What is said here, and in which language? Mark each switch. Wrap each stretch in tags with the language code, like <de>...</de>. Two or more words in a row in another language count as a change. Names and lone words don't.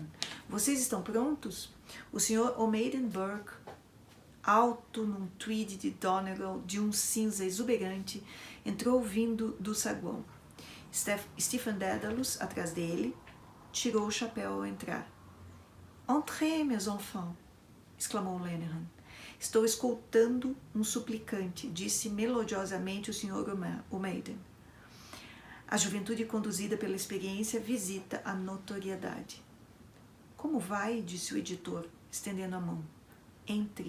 <pt>Vocês estão prontos? O Sr. O'Maden Burke, alto num tweed de Donegal de um cinza exuberante, entrou vindo do saguão. Stephen Dedalus, atrás dele, tirou o chapéu ao entrar.</pt> <fr>Entrez, mes enfants, exclamou Lenehan.</fr> <pt>Estou escoltando um suplicante, disse melodiosamente o Sr. O'Maden. A juventude conduzida pela experiência visita a notoriedade. Como vai? Disse o editor, estendendo a mão. Entre.</pt>